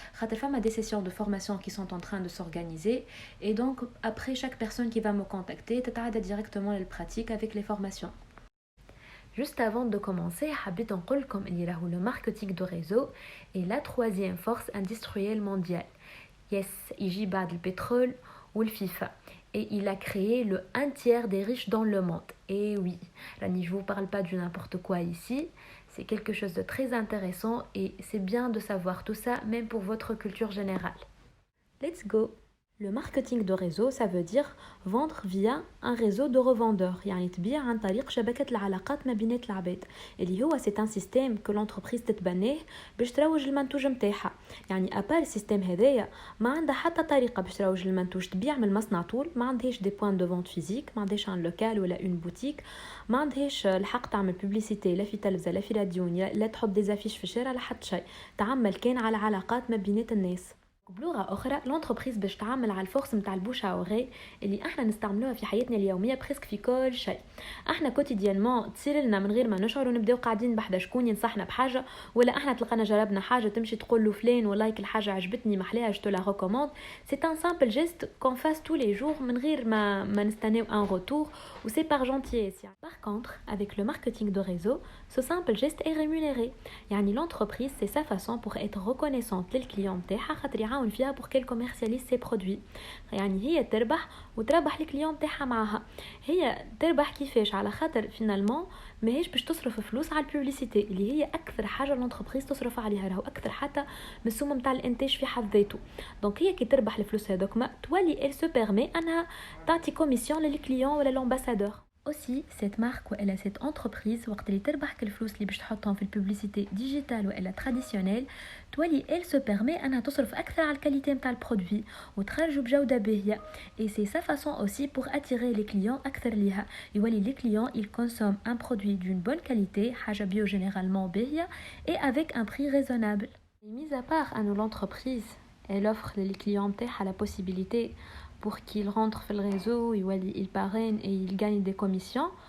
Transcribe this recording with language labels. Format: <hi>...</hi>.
<ar>خاطر فما</ar> <fr>des sessions de formation qui sont en train de s'organiser et donc après chaque personne qui va me contacter</fr> <ar>تتعدى</ar> <fr>directement le pratique avec les formations. Juste avant de commencer,</fr> <ar>حبيت نقولكم اللي راهو</ar> <fr>le marketing de réseau est la troisième force industrielle mondiale.</fr> <ar>Yes, يجي بعد البترول والفيفا.</ar> <fr>Et il a créé le 1/3 des riches dans le monde. Et oui, là, je ne vous parle pas de n'importe quoi ici. C'est quelque chose de très intéressant et c'est bien de savoir tout ça, même pour votre culture générale.</fr> <en>Let's go!</en> <fr>Le marketing de réseau, ça veut dire vendre via un réseau de revendeurs.</fr> <ar>يعني تبيع عن طريق شبكة العلاقات ما بين العباد. اللي هو</ar> <fr>c'est un système que l'entreprise</fr> <ar>تتبناه باش تروج المنتوج نتاعها. يعني ابار السيستم هذايا ما عندها حتى طريقة باش تروج المنتوج تبيع من المصنع طول، ما عندهاش دي بوين دو فونت فيزيك، ما عندهاش ان لوكال ولا اون بوتيك، ما عندهاش الحق تعمل بوبليسيتي لا في تلفزة لا في راديو لا تحط دي زافيش في الشارع لا حتى شيء. تعمل كان على علاقات ما بينات الناس. بلغة أخرى لونتربريز باش تعمل على الفورس نتاع البوش à oreille اللي احنا نستعملوها في حياتنا اليومية بريسك في كل شيء. احنا كوتيديانمون تصير لنا من غير ما نشعر ونبداو قاعدين بحدا شكون ينصحنا بحاجة، ولا احنا تلقانا جربنا حاجة تمشي تقول له فلان ولايك الحاجة عجبتني محليها جو لا ريكوموند.</ar> <fr>C'est un simple geste qu'on fasse tous les jours</fr> <ar>من غير ما نستناو</ar> <fr>un retour ou c'est par gentillesse. Par contre, avec le marketing de réseau, ce simple geste est rémunéré.</fr> <ar>يعني</ar> <fr>l'entreprise c'est sa façon pour être reconnaissante</fr> <ar>للكليون نتاعها خاطر يعاون فيها</ar> <fr>pour qu'elle commercialise ses produits.</fr> <ar>يعني هي تربح وتربح الكليون نتاعها معاها. هي تربح كيفاش؟ على خاطر فينالمون ماهيش باش تصرف فلوس على البوبليسيتي اللي هي اكثر حاجه الانتربريز تصرف عليها، راهو اكثر حتى من السوم نتاع الانتاج في حد ذاته. دونك هي كي تربح الفلوس هذوك تولي</ar> <fr>elle se permet</fr> <ar>انها تعطي كوميسيون للكليون ولا لامباسادور.</ar> <fr>Aussi, cette marque ou elle a cette entreprise</fr> <ar>وقت اللي تربح الفلوس اللي باش تحطهم في البوبليسيتي ديجيتال ولا تراديسيونيل تولي</ar> <fr>elle se permet</fr> <ar>انها تصرف اكثر على الكاليتي نتاع البرودوي وتخرجوا بجوده باهيه.</ar> <fr>Et c'est sa façon aussi pour attirer les clients</fr> <ar>اكثر ليها. يولي</ar> <fr>les clients ils consomment un produit d'une bonne qualité</fr> <ar>حاجه</ar> <fr>bio généralement</fr> <ar>باهيه</ar> <fr>et avec un prix raisonnable. Et mis à part à nous l'entreprise, elle offre les clients</fr> <ar>نتاعها</ar> <fr>la possibilité pour qu'ils rentrent dans le réseau, ils parrainent et ils gagnent des commissions.</fr>